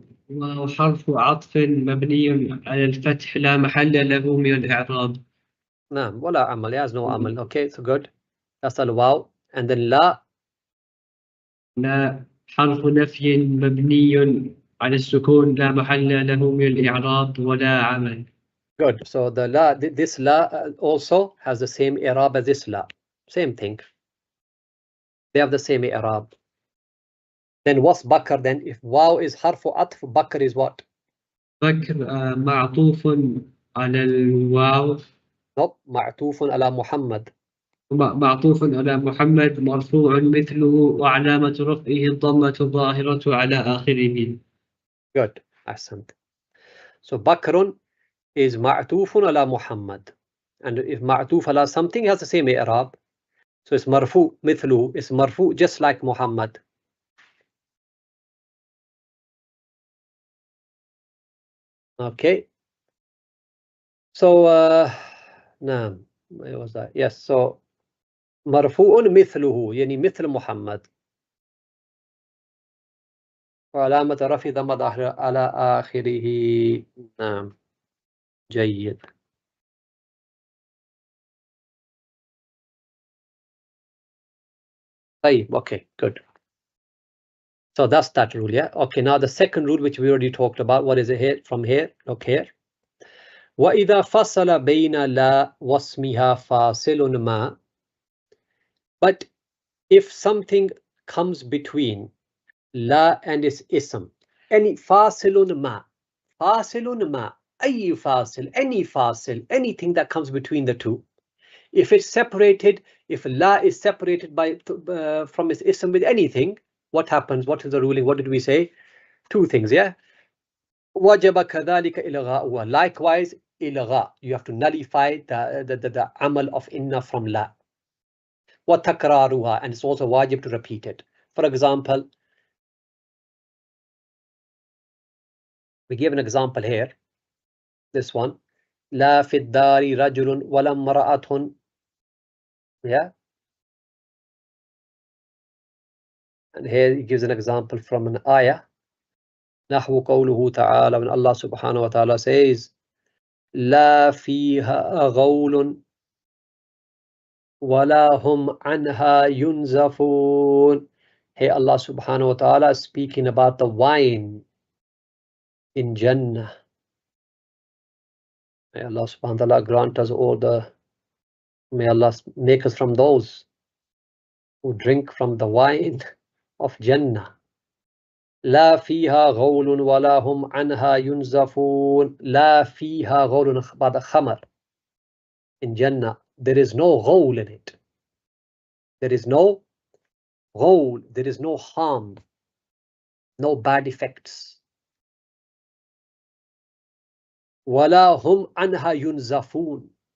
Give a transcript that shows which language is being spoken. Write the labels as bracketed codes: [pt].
[ar] الواو حرف عطف مبني على الفتح لا محل له من الإعراب. نعم ولا عمل. [en] He has no عمل. Okay, so good. That's الواو. And then لا. [ar] لا حرف نفي مبني على السكون لا محل له من الإعراب ولا عمل. [en] Good. So the la, this la also has the same i'rab as this la. Same thing. They have the same i'rab. Then what's bakr then? If waw is harfu atf, bakr is what? [ar] بكر معطوف على الواو. Nope. معطوف على محمد. معطوف على محمد مرفوع مثله وعلامة رفعه الضمة الظاهرة على آخره. [en] Good. Ahsant. So bakrun is [ar] معطوف على محمد. [en] And if معطوف على something, it has the same i'rab. So it's marfu مثله. It's marfu just like Muhammad. Okay. So نعم. Where was that? Yes. [ar] So مرفوع مثله يعني مثل محمد. وعلامة رفع ضمة على آخره. نعم. جيد. [en] طيب. Okay. Good. So that's that rule. Yeah. Okay. Now the second rule which we already talked about. What is it here? From here. Look here. [ar] وإذا فصل بين لا واسمها فاصل ما. [en] But if something comes between لا and its ism, any [ar] فاصل ما, فاصل ما, أي فاصل, [en] any فاصل, anything that comes between the two, if it's separated, if la is separated by from its ism with anything, what happens? What is the ruling? What did we say? Two things, yeah. [ar] وجب كذلك إلغاؤها. [en] Likewise, إلغاء. You have to nullify the amal of inna from la. وتكرارها, and it's also wajib to repeat it. For example, we give an example here. This one. [ar] لا في الدار رجل ولا امرأة. [en] Yeah. And here he gives an example from an ayah. [ar] نحو قوله تعالى, [en] when Allah subhanahu wa ta'ala says [ar] لا فيها غول ولا هم عنها ينزفون. [en] Here Allah subhanahu wa ta'ala is speaking about the wine. in Jannah. May Allah subhanahu wa ta'ala grant us all the, may Allah make us from those who drink from the wine of Jannah. [ar] لا فيها غول ولا هم عنها ينزفون. لا فيها غول بعد خمر. [en] In Jannah, there is no غول in it. There is no غول. There is no harm, no bad effects. [ar] ولا هم عنها ينزفون.